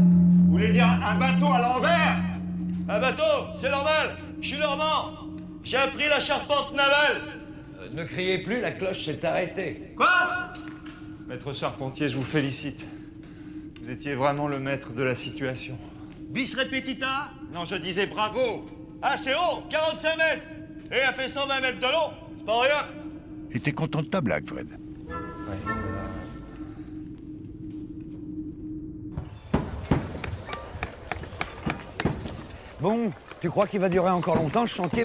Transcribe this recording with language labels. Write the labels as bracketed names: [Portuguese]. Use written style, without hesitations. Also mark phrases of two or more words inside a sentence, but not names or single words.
[French] Vous voulez dire un bateau à l'envers? Un bateau, c'est normal. Je suis normand. J'ai appris la charpente navale. Ne criez plus, la cloche s'est arrêtée. Quoi? Maître Charpentier, je vous félicite. Vous étiez vraiment le maître de la situation. [Latin] Bis repetita? [French] Non, je disais bravo. Ah, c'est haut, 45 mètres. Et elle fait 120 mètres de long. C'est pas rien. Et t'es content de ta blague, Fred? Bon, tu crois qu'il va durer encore longtemps ce chantier?